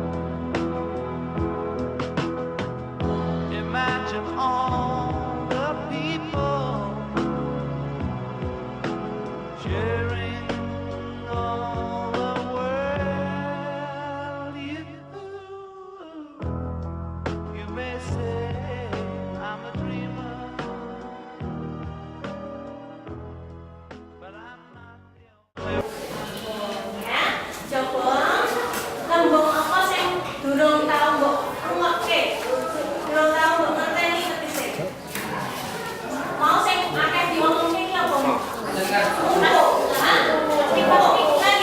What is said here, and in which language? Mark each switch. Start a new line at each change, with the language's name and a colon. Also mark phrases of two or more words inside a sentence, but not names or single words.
English: Imagine all the people sharing all the world. You may say I'm a dreamer, but I'm not the only.
Javanese: Ya, coba tembung apa sing durung tau mbok rungokke? Durung tau mbok ngerteni tegese. Mau sing akeh diomongke iki apa? Empuk. Hah? Empuk iki lagi.